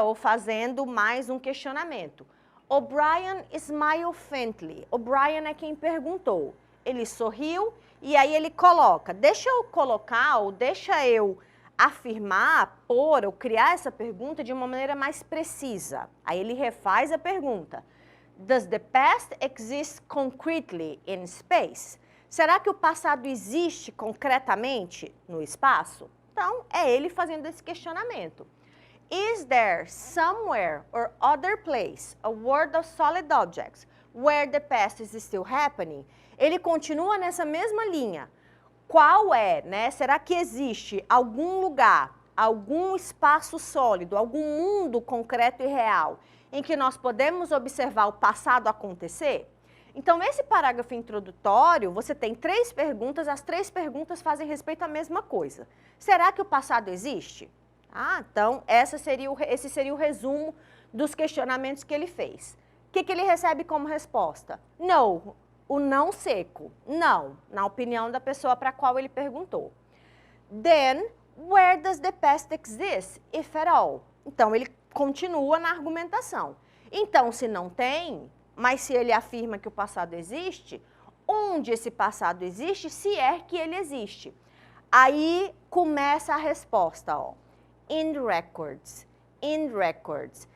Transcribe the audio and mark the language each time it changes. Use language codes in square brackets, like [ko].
[pt] Ou fazendo mais um questionamento. O'Brien smiled faintly. O'Brien é quem perguntou. Ele sorriu e aí ele coloca. Deixa eu colocar ou deixa eu afirmar, pôr ou criar essa pergunta de uma maneira mais precisa. Aí ele refaz a pergunta. [en] Does the past exist concretely in space? [pt] Será que o passado existe concretamente no espaço? Então, é ele fazendo esse questionamento. [en] Is there somewhere or other place, a world of solid objects, where the past is still happening? [pt] Ele continua nessa mesma linha. Qual é, né? Será que existe algum lugar, algum espaço sólido, algum mundo concreto e real em que nós podemos observar o passado acontecer? Então, esse parágrafo introdutório, você tem 3 perguntas, as 3 perguntas fazem respeito à mesma coisa. Será que o passado existe? Então, esse seria o resumo dos questionamentos que ele fez. O que ele recebe como resposta? No, o não seco, não, na opinião da pessoa para a qual ele perguntou. [en] Then, where does the past exist, if at all? [pt] Então, ele continua na argumentação. Então, se não tem, mas se ele afirma que o passado existe, onde esse passado existe, se é que ele existe? Aí começa a resposta, ó. In records, in records.